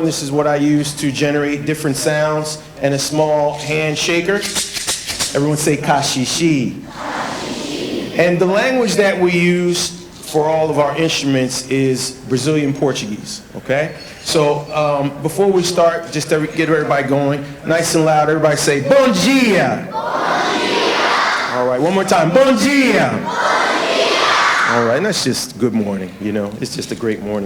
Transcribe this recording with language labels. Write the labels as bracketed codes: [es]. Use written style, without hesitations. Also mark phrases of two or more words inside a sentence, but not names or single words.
[en] This is what I use to generate different sounds, and a small hand shaker. Everyone say kashishi. And the language that we use for all of our instruments is Brazilian Portuguese, okay? So before we start, just to get everybody going, nice and loud, everybody say, [pt] bom dia. Bom dia. [en] All right, one more time, [pt] bom dia. Bom dia. [en] All right, and that's just good morning, you know, it's just a great morning.